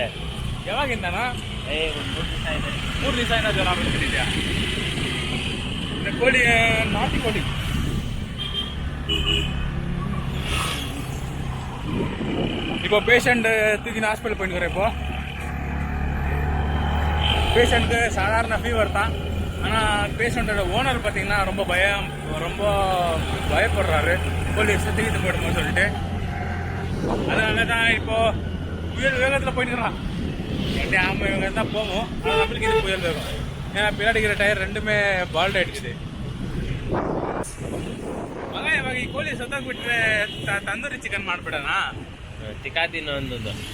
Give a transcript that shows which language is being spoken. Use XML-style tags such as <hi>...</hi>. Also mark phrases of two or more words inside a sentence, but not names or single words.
<kn>ಯಾವಾಗಿಂದನಾ? 3 ದಿವಸ ಇಂದ ಜ್ವರ ಬಂದ್ಬಿಟ್ಟಿದ್ಯಾ? ಕೋಳಿ ನಾಟಿ ಕೋಳಿ.</kn> <ta>இப்போ பேஷண்ட் தூக்கி ஹாஸ்பிட்டல் போயிட்டு இப்போ பேஷண்ட்டுக்கு சாதாரண ஃபீவர் தான். ஆனால் பேஷண்ட்டோட ஓனர் பார்த்தீங்கன்னா ரொம்ப பயப்படுறாரு, கோழி சுற்றிக்கிட்டு போயிடுமோ சொல்லிட்டு. அதனால தான் இப்போது புயல் வேகத்தில் போயிட்டுக்கிறான். ஆமாம், இவங்க தான் போவோம். ஆனால் நம்மளுக்கு இது புயல் வேகம். ஏன்னா பின்னாடி இருக்கிற டயர் ரெண்டுமே பால்ட் ஆகிடுக்குது.</ta> <kn>ಮಗ ಈ ಕೋಳಿ ಸತ್ತೋಗ್ಬಿಟ್ರೆ ತಂದೂರಿ ಚಿಕನ್ ಮಾಡ್ಬಿಡೋಣ. ಚಿಕಾತಿನ ಒಂದು</kn>